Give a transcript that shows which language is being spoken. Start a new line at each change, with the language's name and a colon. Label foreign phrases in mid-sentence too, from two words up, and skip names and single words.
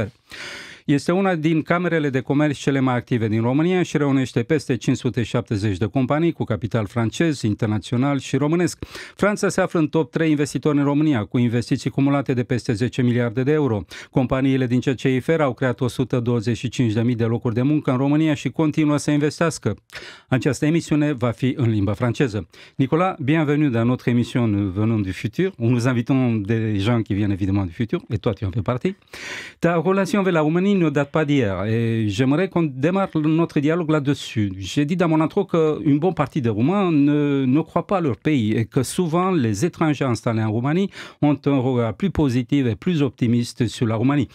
Romanian: Este una din camerele de comerț cele mai active din România și reunește peste 570 de companii cu capital francez, internațional și românesc. Franța se află în top 3 investitori în România, cu investiții cumulate de peste 10 miliarde de euro. Companiile din CCIFR au creat 125.000 de locuri de muncă în România și continuă să investească. Această emisiune va fi în limba franceză.
French: Nicolas, bienvenue dans notre émission Venons du futur, où nous invitons des gens qui viennent évidemment du futur, et toi tu en fais partie. Ta relation avec la Roumanie ne date pas d'hier et j'aimerais qu'on démarre notre dialogue là-dessus. J'ai dit dans mon intro qu'une bonne partie des Roumains ne croient pas à leur pays et que souvent les étrangers installés en Roumanie ont un regard plus positif et plus optimiste sur la Roumanie.